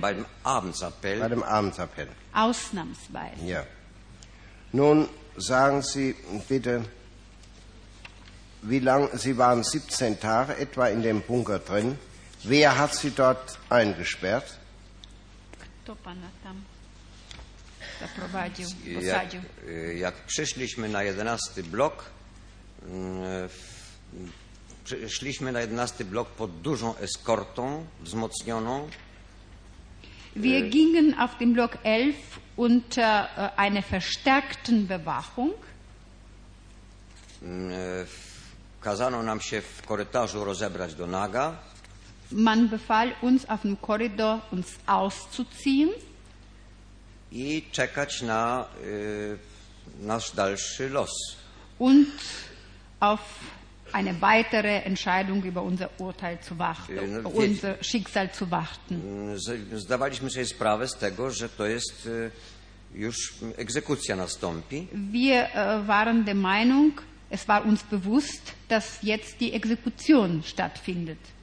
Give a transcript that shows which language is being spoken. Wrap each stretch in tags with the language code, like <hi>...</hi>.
<de>beim Abendsappell. Bei dem Abendsappell. Ausnahmsweise. Ja. Nun sagen Sie bitte, wie lange, Sie waren 17 Tage etwa in dem Bunker drin. Wer hat Sie dort eingesperrt?</de> <pl>Kto pana tam zaprowadził, posadził? Jak przyszliśmy na 11 blok, przyszliśmy na 11 blok pod dużą eskortą wzmocnioną.</pl> <de>Wir gingen auf den Block 11 unter einer verstärkten Bewachung.</de> <pl>Kazano nam się w korytarzu rozebrać do naga.</pl> <de>Man befahl uns auf dem Korridor uns auszuziehen.</de> <pl>I czekać na nasz dalszy los.</pl> <de>Und auf eine weitere Entscheidung über unser Urteil zu warten, unser Schicksal zu warten.</de> <pl>Zdawaliśmy sobie sprawę z tego, że to jest już egzekucja nastąpi.</pl> <de>Wir waren der Meinung, es war uns bewusst, dass jetzt die Exekution stattfindet.</de>